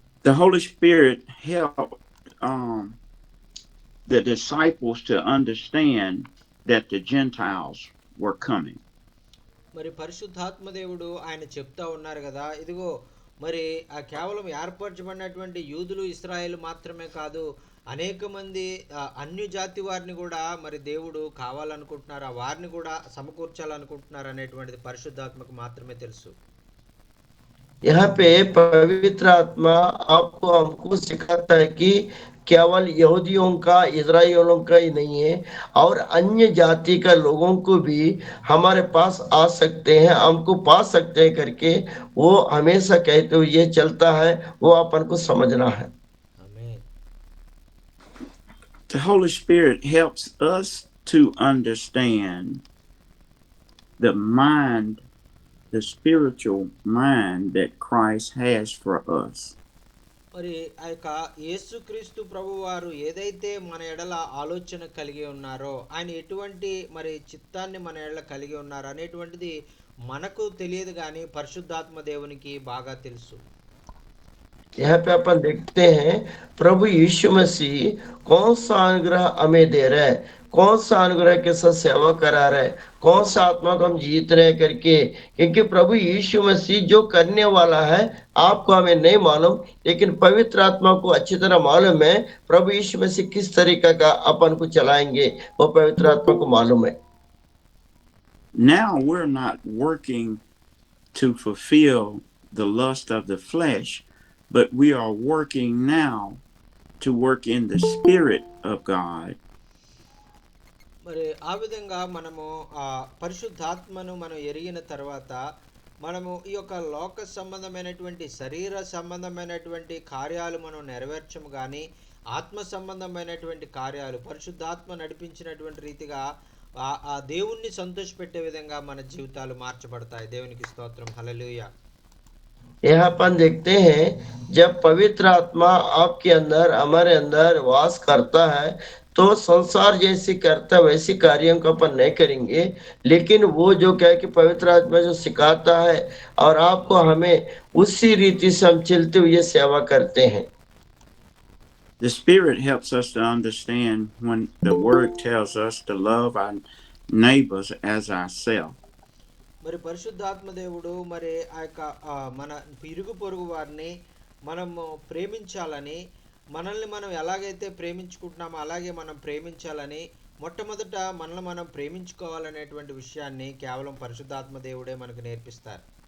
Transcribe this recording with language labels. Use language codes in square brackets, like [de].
[en] The Holy Spirit helped the disciples to understand that the Gentiles were coming. [te] మరి పరిశుద్ధాత్మ దేవుడు ఆయన చెప్తా ఉన్నారు కదా, ఇదిగో మరి ఆ కేవలం ఏర్పరచబడినటువంటి యూదులు, ఇశ్రాయేలు మాత్రమే కాదు, అనేక మంది అన్య జాతి వారిని కూడా మరి దేవుడు కావాలనుకుంటున్నారు, ఆ వారిని కూడా సమకూర్చాలనుకుంటున్నారు అనేటువంటిది పరిశుద్ధాత్మకు మాత్రమే తెలుసు. [hi] यहाँ पे पवित्र आत्मा आपको हमको सिखाता है कि केवल यहूदियों का, इजराइलियों का ही नहीं है और अन्य जाति का लोगों को भी हमारे पास आ सकते हैं, हमको पा सकते हैं करके वो हमेशा कहते हुए ये चलता है, वो अपन को समझना है। [te] ఆమేన్. [en] The Holy Spirit helps us to understand the mind, the spiritual mind that Christ has for us. [te] మరి ఆ యొక్క యేసుక్రీస్తు ప్రభు వారు ఏదైతే మన ఎడల ఆలోచన కలిగి ఉన్నారో, ఆయన ఎటువంటి మరి చిత్తాన్ని మన ఎడల కలిగి ఉన్నారు అనేటువంటిది మనకు తెలియదు, కానీ పరిశుద్ధాత్మ దేవునికి బాగా తెలుసు. [hi] यहाँ पे अपन देखते हैं प्रभु यीशु मसीह कौन सा अनुग्रह हमें दे रहा है, कौन सा अनुग्रह के साथ सेवा करा रहा है, कौन सा आत्मा को हम जीत रहे हैं करके, क्योंकि प्रभु यीशु मसीह जो करने वाला है आपको हमें नहीं मालूम, लेकिन पवित्र आत्मा को अच्छी तरह मालूम है प्रभु यीशु मसीह किस तरीका का अपन को चलाएंगे, वो पवित्र आत्मा को मालूम है। [en] Now we're not working to fulfill the lust of the flesh, but we are working now to work in the Spirit of God. [te] మరి ఆ విధంగా మనము ఆ పరిశుద్ధాత్మను మనం ఎరిగిన తర్వాత మనము ఈ యొక్క లోక సంబంధమైనటువంటి, శరీర సంబంధమైనటువంటి కార్యాలు మనం నెరవేర్చము, కానీ ఆత్మ సంబంధమైనటువంటి కార్యాలు పరిశుద్ధాత్మ నడిపించినటువంటి రీతిగా ఆ దేవుణ్ణి సంతోషపెట్టే విధంగా మన జీవితాలు మార్చబడతాయి. దేవునికి స్తోత్రం. హల్లెలూయా. [hi] यहाँ अपन देखते हैं जब पवित्र आत्मा आपके अंदर, हमारे अंदर वास करता है तो संसार जैसी करता वैसी कार्यों को अपन नहीं करेंगे, लेकिन वो जो क्या है कि पवित्र आत्मा जो सिखाता है और आपको हमें उसी रीति से हम चलते हुए सेवा करते हैं। [en] The Spirit helps us to understand when the Word tells us to love our neighbors as ourselves. [te] మరి పరిశుద్ధాత్మ దేవుడు మరి ఆ యొక్క మన ఇరుగు పొరుగు వారిని మనము ప్రేమించాలని, మనల్ని మనం ఎలాగైతే ప్రేమించుకుంటున్నామో అలాగే మనం ప్రేమించాలని, మొట్టమొదట మనల్ని మనం ప్రేమించుకోవాలనేటువంటి విషయాన్ని కేవలం పరిశుద్ధాత్మ దేవుడే మనకు నేర్పిస్తారు.